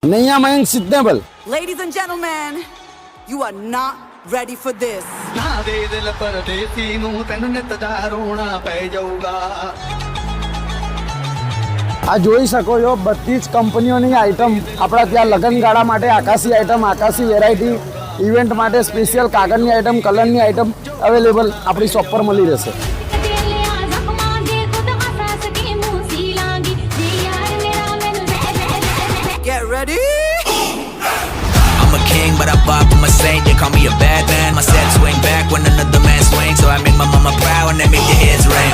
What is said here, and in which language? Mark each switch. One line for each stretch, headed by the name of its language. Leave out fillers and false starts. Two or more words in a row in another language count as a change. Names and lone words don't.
English: Naiya, Mayank, Seasonable. Ladies and gentlemen, you are not ready for this.
Punjabi: ਨਾ ਦੇ ਦਿਲ ਪਰਦੇਸੀ ਨੂੰ ਤੈਨੂੰ ਨਿਤ ਦਾ ਰੋਣਾ ਪੈ ਜਾਊਗਾ
Gujarati: આ જોઈ શકો છો બધી જ કંપનીઓની આઈટમ આપણા ત્યાં લગ્નગાળા માટે આકાશી આઈટમ, આકાશી વેરાયટી, ઇવેન્ટ માટે સ્પેશિયલ કાગળની આઈટમ, કલરની આઈટમ અવેલેબલ આપણી શોપ પર મળી રહેશે.
English: Get ready. I'm a king, but I pop, I'm a saint. They call me a bad man. My set swing back when another man swings. So I make my mama proud when they make their heads ring.